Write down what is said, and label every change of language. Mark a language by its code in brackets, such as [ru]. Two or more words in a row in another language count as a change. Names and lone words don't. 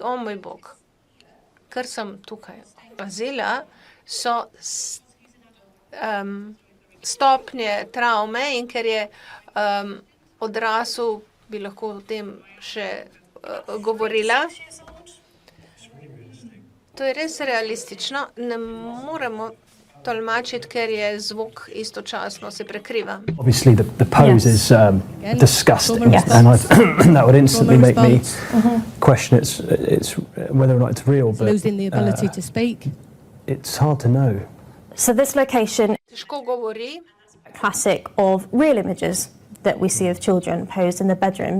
[sl] O moj Bog, kar sem tukaj opazila, so stopnje travme in ker je odrasel, bi lahko o tem še govorila. To je res realistično. Ne moremo tolmačiti, ker je zvok istočasno se prekriva. [en] Obviously, the pose is disgusting, Yes. and that would instantly make me response. question it's whether or not it's real. But Losing the ability to speak. it's hard to know. So this location [sl] Težko govori. [en] classic of real images that we see of children posed in the bedroom.